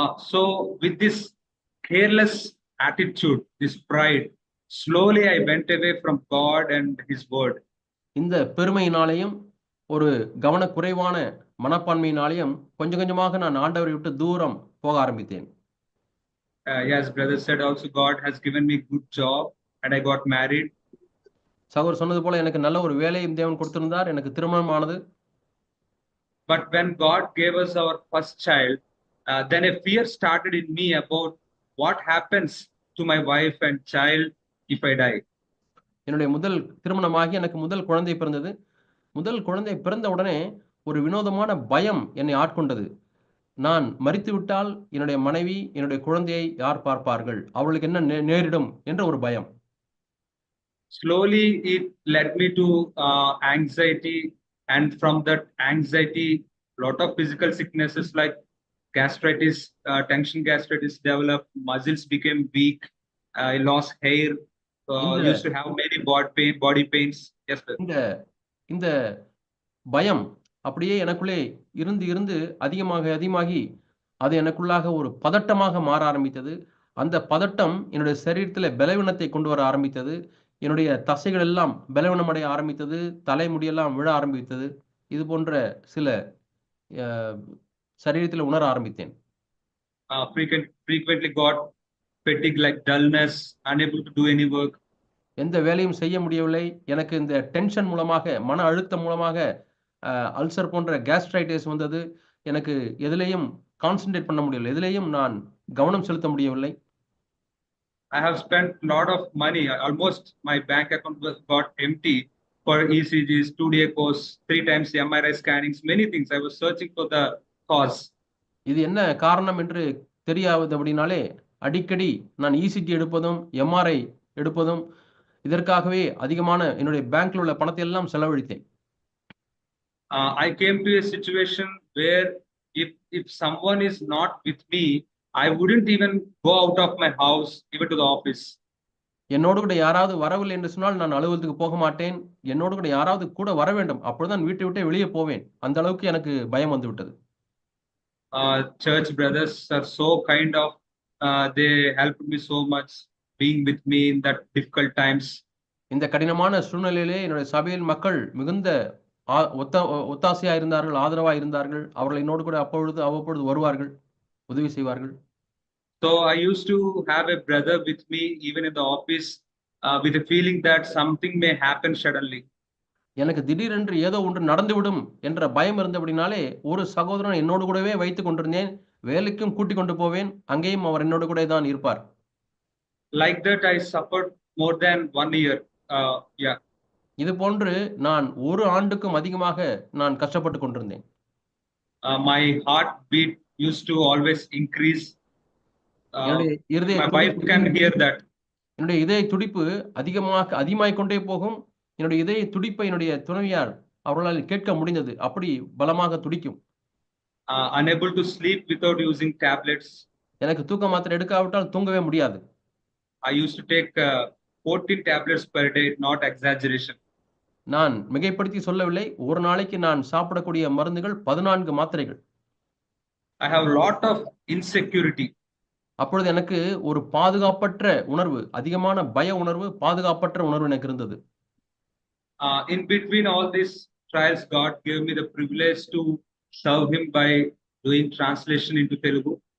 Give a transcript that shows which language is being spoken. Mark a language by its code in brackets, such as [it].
[en] So with this careless attitude, this pride, slowly I went away from God and His word. [ta] இந்த பெருமையினாலேயும் ஒரு கவனக்குறைவான மனப்பான்மையினாலேயும் கொஞ்சம் கொஞ்சமாக நான் ஆண்டவரை விட்டு தூரம் போக ஆரம்பித்தேன். [en] As brother said, also God has given me good job and I got married. [ta] சகோதரர் சொன்னது போல எனக்கு நல்ல ஒரு வேலையும் தேவன் கொடுத்திருந்தார். எனக்கு திருமணம் ஆனது. [en] But when God gave us our first child, then a fear started in me about what happens to my wife and child if I die. [ta] என்னுடைய முதல் திருமணமாகி எனக்கு முதல் குழந்தை பிறந்தது. முதல் குழந்தை பிறந்த உடனே ஒரு வினோதமான பயம் என்னை ஆட்கொண்டது. நான் மரித்துவிட்டால் என்னுடைய மனைவி, என்னுடைய குழந்தையை யார் பார்ப்பார்கள்? அவளுக்கு என்ன நேரிடும் என்ற ஒரு பயம். [en] Slowly it led me to anxiety, and from that anxiety, lot of physical sicknesses like gastritis, tension gastritis developed, muscles became weak, I lost hair, used to have many body pains. Yes, sir. [ta] இந்த பயம் அப்படியே எனக்குள்ளே இருந்து அதிகமாகி அது எனக்குள்ளாக ஒரு பதட்டமாக மாற ஆரம்பித்தது. அந்த பதட்டம் என்னுடைய சரீரத்தில் பலவீனத்தை கொண்டு வர ஆரம்பித்தது. என்னுடைய தசைகள் எல்லாம் பலவீனமடைய ஆரம்பித்தது. தலைமுடியெல்லாம் விழ ஆரம்பித்தது. இது போன்ற சில சரீரத்தில் உணர ஆரம்பித்தேன். [en] Frequently got fatigue like dullness, unable to do any work. [ta] எந்த வேலையும் செய்ய முடியவில்லை. எனக்கு இந்த டென்ஷன் மூலமாக, மன அழுத்தம் மூலமாக அல்சர் போன்ற கேஸ்ட்ரைட்டிஸ் வந்தது. எனக்கு எதிலேயும் கான்சென்ட்ரேட் பண்ண முடியவில்லை. எதிலேயும் நான் கவனம் செலுத்த முடியவில்லை. [en] I have spent a lot of money. Almost my bank account was got empty for ECGs, 2-day course, 3 times MRI scannings, many things. I was searching for the cause. [ta] இது என்ன காரணம் என்று தெரியாதபடினாலே அடிக்கடி நான் ECG எடுப்பதும், MRI எடுப்பதும் இதற்காகவே அதிகமான என்னுடைய பேங்க்ல உள்ள பணத்தை எல்லாம் செலவழித்தேன். [en] I came to a situation where if someone is not with me, I wouldn't even go out of my house, even to the office. [ta] என்னோடு கூட யாராவது வரவில்லை என்று சொன்னால் நான் அலுவலகத்துக்கு போக மாட்டேன். என்னோடு கூட யாராவது கூட வர வேண்டும். அப்பொழுதுதான் வீட்டை விட்டு வெளியே போவேன். அந்த அளவுக்கு எனக்கு பயம் வந்து விட்டது. [en] Church brothers are so kind of, they helped me so much, being with me in that difficult times. [ta] இந்த கடினமான சூழ்நிலையிலே என்னுடைய சபையின் மக்கள் மிகுந்த ஒத்தாசையா இருந்தார்கள், ஆதரவா இருந்தார்கள். அவர்கள் என்னோடு கூட அவ்வப்பொழுது வருவார்கள், உதவி செய்வார்கள். [en] So I used to have a brother with me even in the office, with a feeling that something may happen suddenly. [ta] எனக்கு திடீரென்று ஏதோ ஒன்று நடந்துவிடும் என்ற பயம் இருந்தபடினாலே ஒரு சகோதரன் என்னோடு கூடவே வைத்துக் கொண்டிருந்தேன். வேலைக்கும் கூட்டிக் கொண்டு போவேன். அங்கேயும் அவர் என்னோடு கூட தான் இருப்பார். [en] Like that I suffered more than 1 year. Yeah. [ta] இது போன்று நான் ஒரு ஆண்டுக்கும் அதிகமாக நான் கஷ்டப்பட்டு கொண்டிருந்தேன். [en] My heart beat used to always increase. My wife can hear that. [ta] என்னுடைய இதய துடிப்பு அதிகமாகிக் கொண்டே போகும். என்னுடைய இதய துடிப்பை என்னுடைய துணைவியார் அவர்களால் கேட்க முடிந்தது. அப்படி பலமாக துடிக்கும். [en] Unable to sleep without using tablets. [ta] எனக்கு தூக்க மாத்திரை எடுக்காவிட்டால் தூங்கவே முடியாது. [en] I used to take 14 tablets per day, not exaggeration. [ta] நான் மிகைப்படுத்தி சொல்லவில்லை. ஒரு நாளைக்கு நான் சாப்பிடக்கூடிய மருந்துகள் 14 மாத்திரைகள். [en] I have a lot of insecurity. [ta] அப்பொழுது எனக்கு ஒரு பாதுகாப்பற்ற உணர்வு, அதிகமான பய உணர்வு, பாதுகாப்பற்ற உணர்வு எனக்கு இருந்தது. [en] In between all these trials, God gave me the privilege to serve Him by doing translation into Telugu.